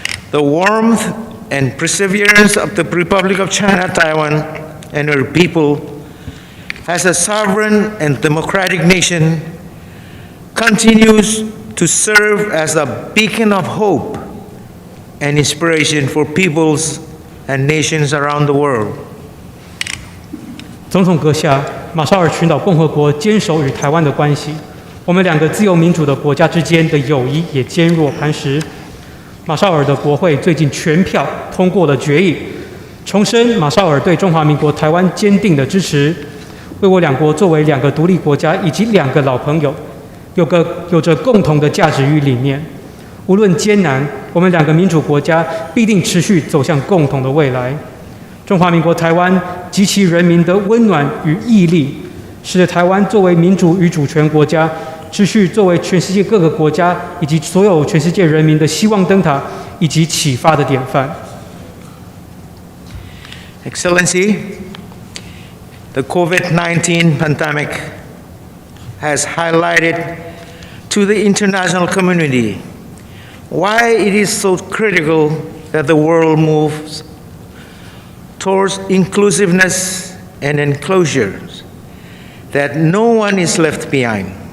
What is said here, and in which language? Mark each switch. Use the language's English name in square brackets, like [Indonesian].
[English] The warmth and perseverance of the Republic of China, Taiwan, and her people as a sovereign and democratic nation continues to serve as a beacon of hope and inspiration for peoples and nations around the world. [Chinese] 总统阁下，马绍尔群岛共和国坚守与台湾的关系，我们两个自由民主的国家之间的友谊也坚若磐石。马绍尔的国会最近全票通过了决议，重申马绍尔对中华民国台湾坚定的支持，为我两国作为两个独立国家以及两个老朋友，有着共同的价值与理念。无论艰难，我们两个民主国家必定持续走向共同的未来。中华民国台湾及其人民的温暖与毅力，使得台湾作为民主与主权国家，持续作为全世界各个国家以及所有全世界人民的希望灯塔以及启发的典范。 [English] Excellency, the COVID-19 pandemic has highlighted to the international community why it is so critical that the world moves towards inclusiveness and inclusion, that no one is left behind.